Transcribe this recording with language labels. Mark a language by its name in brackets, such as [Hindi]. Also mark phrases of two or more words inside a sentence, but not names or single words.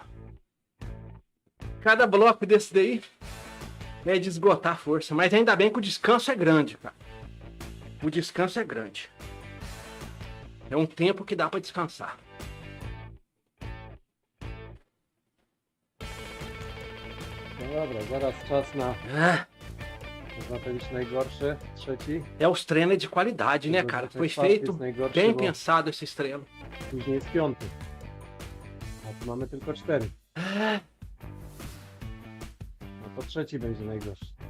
[Portuguese] Cada bloco desse daí é de esgotar a força. Mas ainda bem que o descanso é grande, cara. O descanso é grande. É um tempo que dá pra descansar. [Polish] No dobra, zaraz czas na, można powiedzieć, najgorszy, trzeci. [Portuguese] É os treinos de qualidade, né, cara? Foi feito bem pensado esses treinos. [Polish] Później jest piąty. A tu mamy tylko 4. No to trzeci będzie najgorszy.